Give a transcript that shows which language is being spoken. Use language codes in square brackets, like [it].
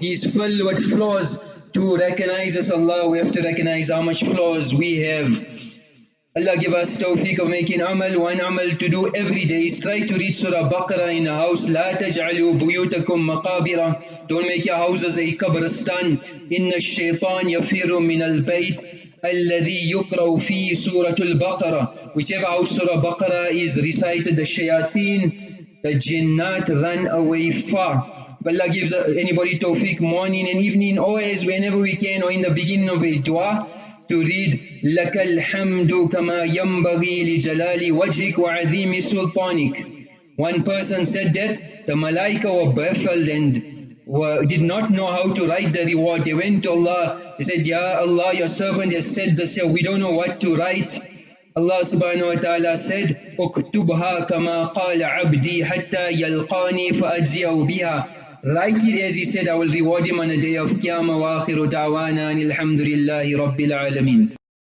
[en] He is filled with flaws. To recognize this Allah, we have to recognize how much flaws we have. Allah give us tawfiq of making amal. One amal to do every day is try to read Surah Baqarah in a house. [ar] لا تجعلوا بيوتكم مقابر. [en] Don't make your houses a qabristan. [ar] إن الشيطان يفر من البيت الذي يقرأ فيه سورة البقرة. [en] Whichever house Surah Baqarah is recited, the shayateen, the jinnat run away far. But Allah gives anybody tawfiq morning and evening, always whenever we can, or in the beginning of a dua, to read [ar] لَكَ الْحَمْدُ كَمَا يَنْبَغِي لِجَلَالِ وَجْهِكَ وَعَظِيمِ سُلْطَانِكَ. [en] One person said that the malaika were baffled and did not know how to write the reward. They went to Allah, they said, Ya Allah, your servant has said this here, we don't know what to write. [ar] Allah subhanahu wa ta'ala said, اُكْتُبْهَا كَمَا قَالَ عَبْدِي حَتَّى يَلْقَانِي فَأَجْزِيَهُ بِهَا. [en] Write it as he said, I will reward him on the day of Qiyamah. [ar] Wa akhiru da'wana alhamdulillahi rabbil alameen.